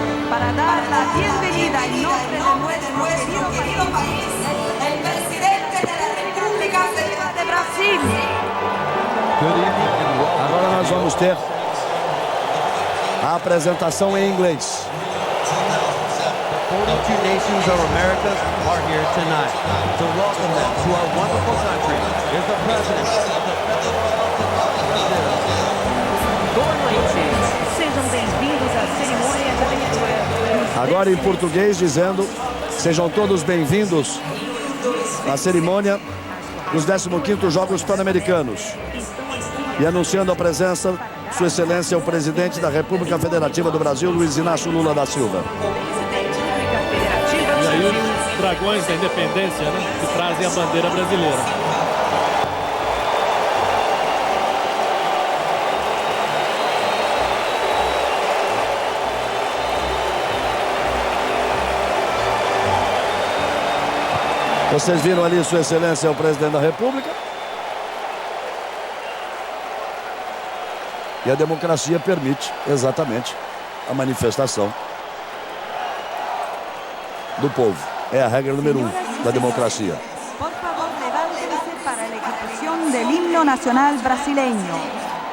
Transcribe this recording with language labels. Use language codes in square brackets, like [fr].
[es] Para dar la bienvenida en nombre de nuestro querido país, el presidente de la República de Brasil. [pt] Agora nós vamos ter a apresentação em inglês. [en] 42 nations of America are here tonight. To welcome them to our wonderful country is the President of the [pt] Boa noite. Sejam bem-vindos à cerimônia de abertura. Agora em português dizendo, sejam todos bem-vindos à cerimônia dos 15º Jogos Pan-Americanos. E anunciando a presença, Sua Excelência, o Presidente da República Federativa do Brasil, Luiz Inácio Lula da Silva. E aí os dragões da independência, né, que trazem a bandeira brasileira. Vocês viram ali, Sua Excelência, o Presidente da República. E a democracia permite exatamente a manifestação do povo. É a regra número 1 da democracia. [es] Por favor, levántese para la ejecución del himno nacional brasileño.